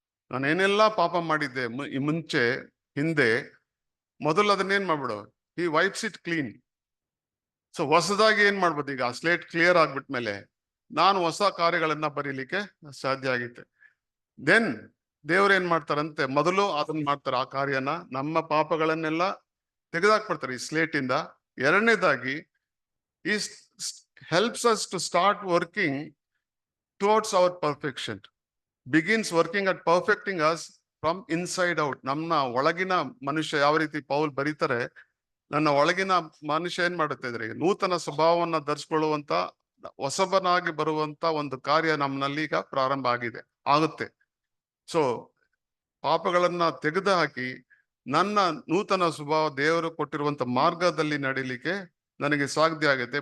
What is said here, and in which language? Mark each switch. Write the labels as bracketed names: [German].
[Kannada] ನಾನು ಏನೆಲ್ಲ ಪಾಪ ಮಾಡಿದ್ದೆ ಮುಂಚೆ ಹಿಂದೆ, ಮೊದಲು ಅದನ್ನೇನ್ ಮಾಡ್ಬಿಡು, ಈ [English] Wipes it clean. [Kannada] ಸೊ ಹೊಸದಾಗಿ ಏನ್ ಮಾಡ್ಬೋದು, ಈಗ ಸ್ಲೇಟ್ ಕ್ಲಿಯರ್ ಆಗ್ಬಿಟ್ಮೇಲೆ ನಾನು ಹೊಸ ಕಾರ್ಯಗಳನ್ನ ಬರೀಲಿಕ್ಕೆ ಸಾಧ್ಯ ಆಗಿತ್ತೆ. ದೆನ್ ದೇವ್ರು ಏನ್ ಮಾಡ್ತಾರಂತೆ, ಮೊದಲು ಅದನ್ನ ಮಾಡ್ತಾರೆ, ಆ ಕಾರ್ಯನ, ನಮ್ಮ ಪಾಪಗಳನ್ನೆಲ್ಲ ತೆಗೆದಾಕ್ಬಿಡ್ತಾರೆ ಈ ಸ್ಲೇಟ್ ಇಂದ. ಎರಡನೇದಾಗಿ ಈ [English] helps us to start working towards our perfection, begins working at perfecting us from inside out. [Kannada] ನಮ್ಮ ಒಳಗಿನ ಮನುಷ್ಯ, ಯಾವ ರೀತಿ ಪೌಲ್ ಬರೀತಾರೆ, ನನ್ನ ಒಳಗಿನ ಮನುಷ್ಯ ಏನ್ ಮಾಡುತ್ತೆ ಇದ್ರೆ ನೂತನ ಸ್ವಭಾವವನ್ನ ಧರಿಸ್ಕೊಳ್ಳುವಂತ, ಹೊಸಬನಾಗಿ ಬರುವಂತ ಒಂದು ಕಾರ್ಯ ನಮ್ಮಲ್ಲಿ ಈಗ ಪ್ರಾರಂಭ ಆಗುತ್ತೆ. ಸೊ ಪಾಪಗಳನ್ನ ತೆಗೆದು ಹಾಕಿ ನನ್ನ ನೂತನ ಸ್ವಭಾವ ದೇವರು ಕೊಟ್ಟಿರುವಂತ ಮಾರ್ಗದಲ್ಲಿ ನಡೀಲಿಕ್ಕೆ ನನಗೆ ಸಾಧ್ಯ ಆಗುತ್ತೆ.